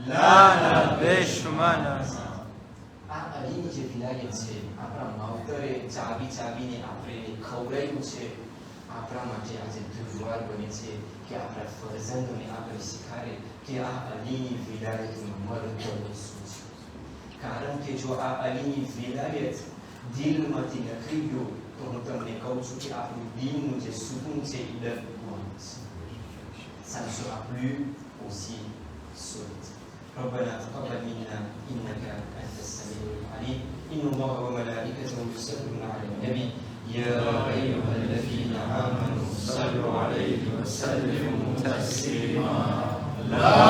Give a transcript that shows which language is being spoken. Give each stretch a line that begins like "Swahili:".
Gujarati: આ અલીની જે વિલાયત છે આપણા માવતરે ચાવી ચાવીને આપણે ખવડાવ્યું છે આપણા માટે આજે દુર્વાર બને છે કે આપણા ફરજંદોને આપણે શીખાડે કે આ અલીની વિલાયતનું મહત્વ શું છે. કારણ કે જો આ અલીની વિલાયત દિલમાંથી નખરી ગયો તો હું તમને કહું છું કે આપણું દિલનું જે સુકૂન છે એ ડરવાનું છે.
French: Ça ne sera plus aussi solide.
Arabic: ربنا تقبل منا انك انت السميع العليم ان الله وملائكته يصلون على النبي يا ايها الذين امنوا صلوا عليه وسلموا تسليما اللهم صل على محمد وآل محمد.